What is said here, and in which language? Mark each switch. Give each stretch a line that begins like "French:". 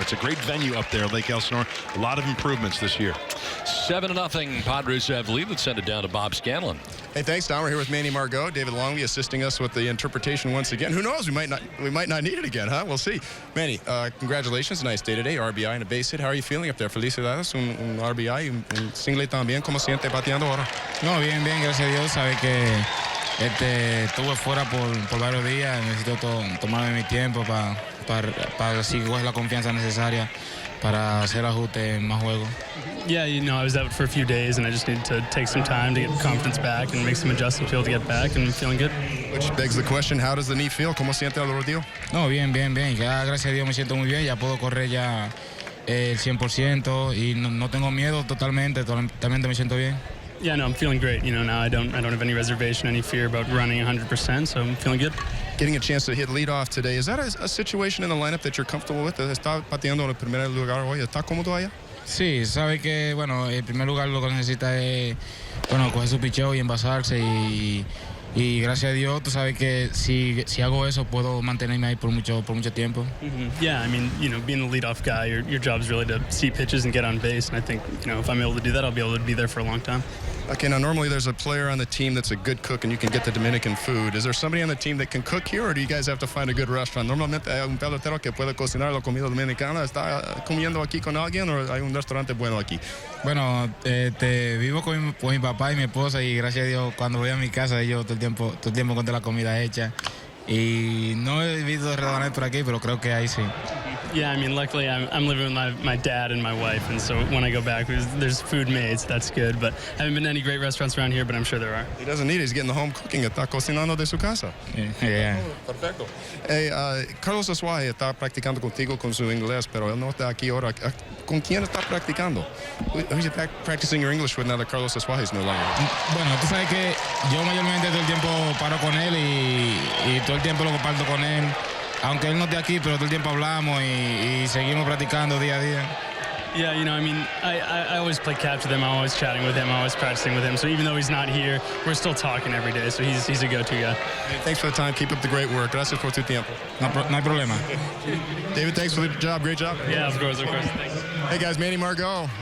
English: It's a great venue up there, Lake Elsinore. A lot of improvements this year. 7-0. Padres have lead. Let's send it down to Bob Scanlon. Hey, thanks, Don. We're here with Manny Margot, David Longley assisting us with the interpretation once again. Who knows? We might not need it again, huh? We'll see. Manny, congratulations. Nice day today. RBI and a base hit. How are you feeling up there?
Spanish: Felicidades. Un RBI, un single también. ¿Cómo siente bateando ahora? No, bien, gracias a Dios. Sabe que estuve fuera por varios días. Necesito tomarme mi tiempo para así coger la confianza necesaria para hacer ajustes en más juegos.
English: Yeah, I was out for a few days, and I just needed to take some time to get confidence back and make some adjustments to be able to get back, and I'm feeling good. Which begs the question, how does the knee feel?
Spanish: ¿Cómo siente el rodillo? No, bien. Ya, gracias a Dios me siento muy bien. Ya puedo correr ya el 100% y no tengo miedo totalmente me siento bien.
English: Yeah, no, I'm feeling great. Now I don't have any reservation, any fear about running 100%, so I'm feeling good. Getting a chance to hit leadoff today, is that a situation in the lineup that you're comfortable with?
Spanish: ¿Está pateando en el primer lugar hoy? ¿Está cómodo allá? Sí, sabe que, en primer lugar lo que necesita es, coger su picheo y envasarse y gracias a Dios, tú sabes que si hago eso puedo mantenerme ahí por mucho tiempo.
English: Yeah, I mean, being the leadoff guy, your job is really to see pitches and get on base, and I think, if I'm able to do that, I'll be able to be there for a long time. Okay, now normally there's a player on the team that's a good cook and you can get the Dominican food. Is there somebody on the team that can cook here, or do you guys have to find a good restaurant?
Spanish: Normalmente hay un pelotero que puede cocinar la comida dominicana. ¿Está comiendo aquí con alguien o hay un restaurante bueno aquí? Bueno, vivo con mi papá y mi esposa y gracias a Dios cuando voy a mi casa ellos todo el tiempo encuentro la comida hecha. Y no he visto restaurantes por aquí, pero creo que ahí sí.
English: Yeah, I mean, luckily I'm living with my dad and my wife, and so when I go back, there's food made, so that's good. But I haven't been to any great restaurants around here, but I'm sure there are. He doesn't need it. He's getting the home cooking.
Spanish: Está cocinando de su casa.
English: Yeah.
Spanish: Perfecto. Hey, Carlos Asuaje está practicando contigo con su inglés, pero él no está aquí ahora. ¿Con quién está practicando?
English: Who's you practicing your English with now that Carlos Asuaje is no longer?
Spanish: Bueno, tú sabes que yo mayormente todo el tiempo paro con él y todo el tiempo lo comparto con él. Aunque él no esté aquí, pero todo el tiempo hablamos y seguimos practicando día a día.
English: Yeah, I mean, I always play catch with him. I'm always chatting with him. I'm always practicing with him. So even though he's not here, we're still talking every day. So he's a go-to guy. Hey, thanks for the time. Keep up the great work.
Spanish: Gracias por tu tiempo. No hay problema.
English: David, thanks for the job. Great job. Yeah, of course. Thanks. Hey, guys, Manny Margot.